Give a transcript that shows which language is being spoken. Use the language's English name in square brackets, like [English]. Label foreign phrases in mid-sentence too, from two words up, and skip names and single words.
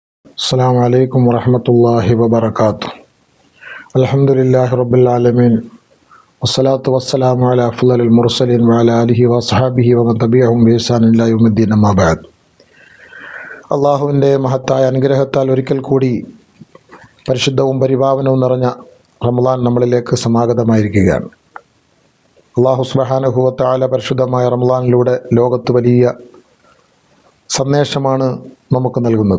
[Arabic] السلام عليكم ورحمة الله وبركاته. الحمد لله رب العالمين والصلاة والسلام على أفضل المرسلين وعلى آله وأصحابه ومن تبعهم بإحسان إلى يوم الدين أما بعد. [Malayalam] അള്ളാഹുവിൻ്റെ മഹത്തായ അനുഗ്രഹത്താൽ ഒരിക്കൽ കൂടി പരിശുദ്ധവും പരിപാവനവും നിറഞ്ഞ റമളാൻ നമ്മളിലേക്ക് സമാഗതമായിരിക്കുകയാണ്. അള്ളാഹു [Arabic] سبحانه وتعالى [Malayalam] പരിശുദ്ധമായ റമളാനിലൂടെ ലോകത്ത് വലിയ സന്ദേശമാണ് നമുക്ക് നൽകുന്നത്.